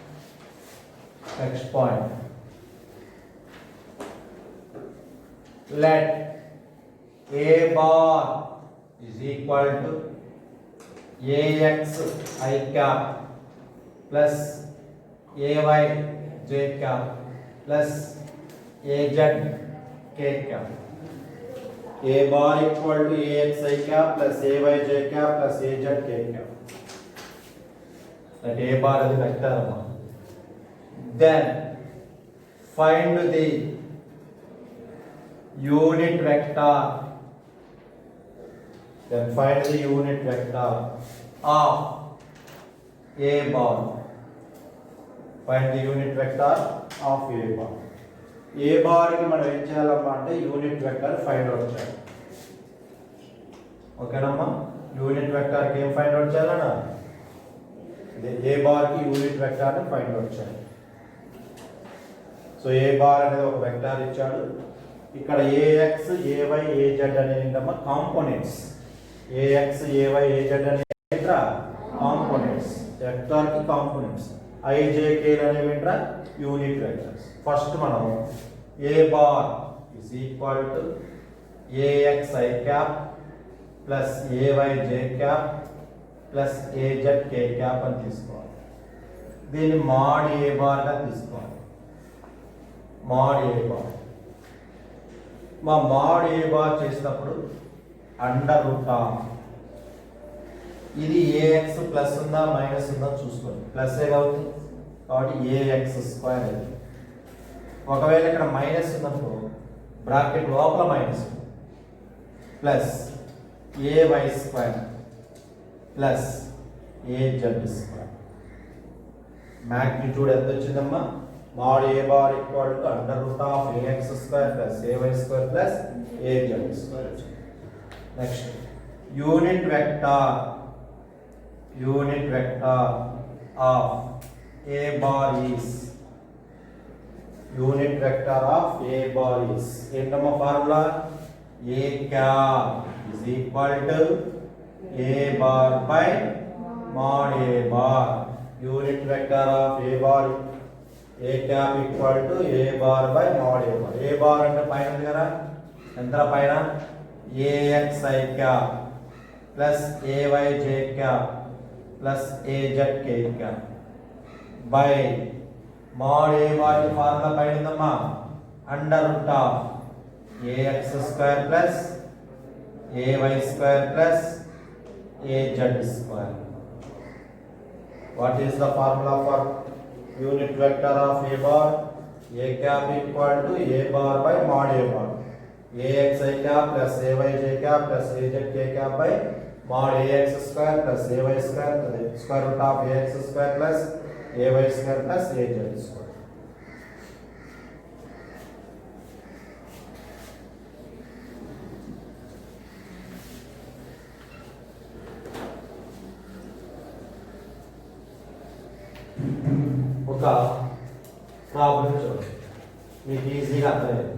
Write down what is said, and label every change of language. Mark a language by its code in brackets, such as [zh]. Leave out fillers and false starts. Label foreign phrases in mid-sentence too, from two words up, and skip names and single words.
[en] Let a bar is equal to ax I cap plus ay j cap plus az k cap. A bar equal to ax I cap plus ay j cap plus az k cap. That a bar is the vector. Then find the unit vector. Of a bar. Find the unit vector of a bar. A bar [te] ki మనం ఏం చేయాలన్నమాట [en] unit vector find out [te] చేయాలి. ఓకేనమ్మా, [en] unit vector [te] కి ఏం [en] find out [te] చేయాలన్నా [en] a bar [te] కి [en] unit vector [te] ని [en] find out [te] చేయాలి. [en] so a bar [te] అనేది ఒక వెక్టర్ ఇచ్చాడు. ఇక్కడ ax ay az అనేదమ్మా కాంపోనెంట్స్. ax ay az అనేవి ఏంట్రా కాంపోనెంట్స్, వెక్టర్ కి కాంపోనెంట్స్. I j k అనేవి ఏంట్రా [en] unit vectors. ఫస్ట్ మనం a bar is equal to ax I cap plus ay j cap plus az k cap [te] అని తీసుకోవాలి. దీన్ని [en] mod a bar [te] గా తీసుకోవాలి. [en] mod a bar [te] మా [en] mod a bar [te] చేసినప్పుడు [en] under root of [te] ఇది [en] ax plus [te] ఉందా మైనస్ ఉందా చూసుకోండి. [en] plus a [te] అవుతుంది కాబట్టి [en] ax square [te] అవుతుంది. ఒకవేళ ఇక్కడ మైనస్ ఉన్నప్పుడు బ్రాకెట్ లోపల [en] minus plus ay square plus az square. [te] మ్యాగ్నిట్యూడ్ ఎంత వచ్చిందమ్మా [en] mod a bar equal to under root of ax square plus ay square plus az square. Next, unit vector of a bar is [te] ఏంటమ్మా ఫార్ములా [en] a cap is equal to a bar by mod a bar. Unit vector of a bar a cap equal to a bar by mod a bar. A bar [te] అంటే పైన ఉంది కదా, ఎంత పైన [en] ax I cap plus ay j cap plus az k cap by mod a bar [te] ఫార్ములా పైన ఉందమ్మా [en] under root of ax square plus ay square plus az square. What is the formula for unit vector of a bar? A cap equal to a bar by mod a bar. Axi cap plus ayj cap plus azk cap by mod ax square plus ay square to the square root of ax square plus ay square plus az square. [te] ఒక ప్రాబ్లం చూడండి, మీకు ఈజీగా అర్థమైంది.